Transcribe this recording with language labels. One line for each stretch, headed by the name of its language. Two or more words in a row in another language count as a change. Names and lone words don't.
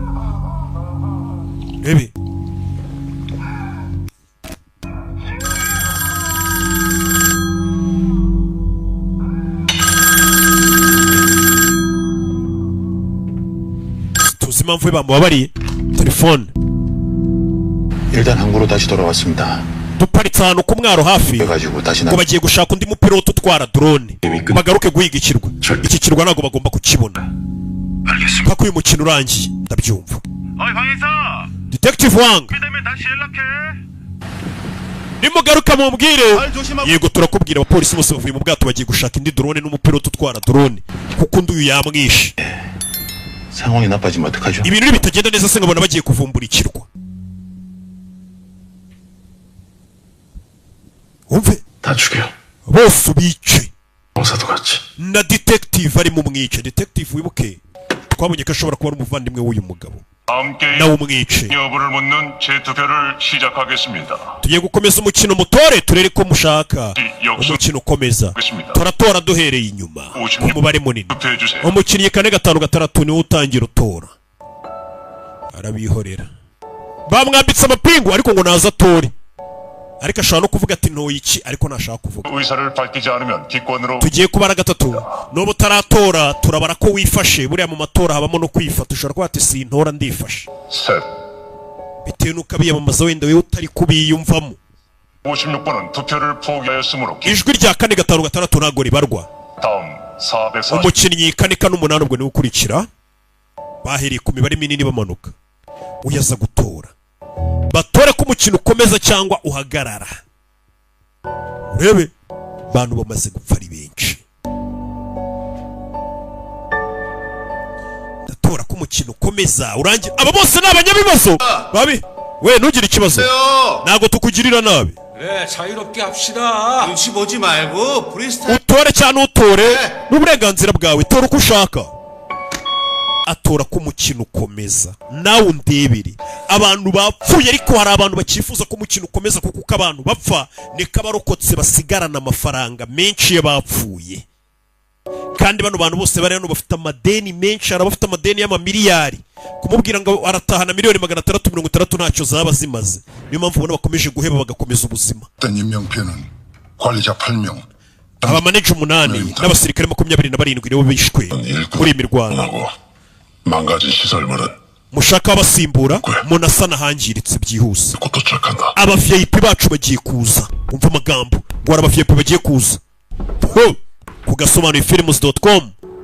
Kinyarwanda: Rebe. tuzi impamvu we bamubabariye. Telefone.
Korean: 일단 항구로 다시 돌아왔습니다.
Kinyarwanda: duparitse ahantu ku mwaro hafi
Korean: 그래가지고 다시
Kinyarwanda: ngo bagiye gushaka undi mupilote utwara drone bagaruke guhiga ikirwa. Iki kirwa ntabwo bagomba kukibona mpaka uyu mukino urangiye. Ndabyumva. Detective Wang, nimugaruka mumbwire. Yego turakubwira. Abapolisi bose bavuye mu bwato bagiye gushaka indi drone n'umupilote utwara drone kuko undi uyu yamwishe.
Korean: 상황이 나빠지면 어떡하죠?
Kinyarwanda: Ibintu bitagenda neza se nkabona bagiye kuvumbura ikirwa. Umve.
Korean: 다 죽여.
Kinyarwanda: Bose ubice.
Korean: 공사도 같이.
Kinyarwanda: Na detective ari mu mwice. Detective wibuke twabonye ko ashobora kuba ari umuvandimwe w'uyu mugabo. nawe umwice.
Korean: 여부를 묻는 재투표를 시작하겠습니다.
Kinyarwanda: Tugiye gukomeza umukino mutore turere ko mushaka. Umukino ukomeza. Turatora duhereye inyuma. Umubare munini. Umukinnyi 4-5-6 niwe utangira utora. Arabihorera. Bamwambitse amapingu ariko ngo naza atore. Ariko ashobora no kuvuga ati ntoyi iki ariko nashaka kuvuga.
Korean: 의사를 밝히지 않으면 기권으로.
Kinyarwanda: Tugiye kubara gatatu. Nobo taratora turabara ko wifashe. Buriya mu matora habamo no kwifata. Ushobora kuba ati sintora ndifashe.
Korean: 셋.
Kinyarwanda: Bitewe nuko abiyamamaza wenda wewe utari kubiyumvamo.
Korean: 56번은 투표를 포기하였으므로
Kinyarwanda: ijwi rya 4-5-6 ntago ribarwa.
Korean: 다음 440
Kinyarwanda: umukinnyi 4-8 ubwo niwe ukurikira. Bahereye ku mibare minini bamanuka. Uyaza gutora. Batore ko umukino ukomeza cyangwa uhagarara. Urebe bantu bamaze gupfa ari benshi. Datora ko umukino ukomeza urangira. Aba bose ni abanyabibazo. Babi we ntugire ikibazo. Nago tukugirira nabi.
Korean: 그래 자유롭게 합시다. 눈치 보지 말고 프리스타일.
Kinyarwanda: Utore cyane utore n'uburenganzira bwawe. Tora uko ushaka. Atora ko umukino ukomeza. Nawe undebere. Abantu bapfuye ariko hari abantu bakifuza ko umukino ukomeza kuko abantu bapfa niko abarokotse basigarana amafaranga menshi y'abapfuye. Kandi bano bantu bose bari hano bafite amadeni menshi, hari abafite amadeni y'amamiliyari. Kumubwira ngo aratahana miliyoni 660 ntacyo zaba zimaze. Niyo mpamvu ubona bakomeje guheba bagakomeza ubuzima.
Korean: 임명표는 관리자 8명.
Kinyarwanda: Abamaneja 8 n'abasirikare 27 nibo bishwe muri imirwano.
Korean: 망가진 시설물은
Kinyarwanda: Mushaka abasimbura munasana hangiritse byihuse.
Korean: 곧 도착한다.
Kinyarwanda: Aba VIP bacu bagiye kuza. Umva amagambo. Ngo aba VIP bagiye kuza. Ho! Kugasobanura films.com.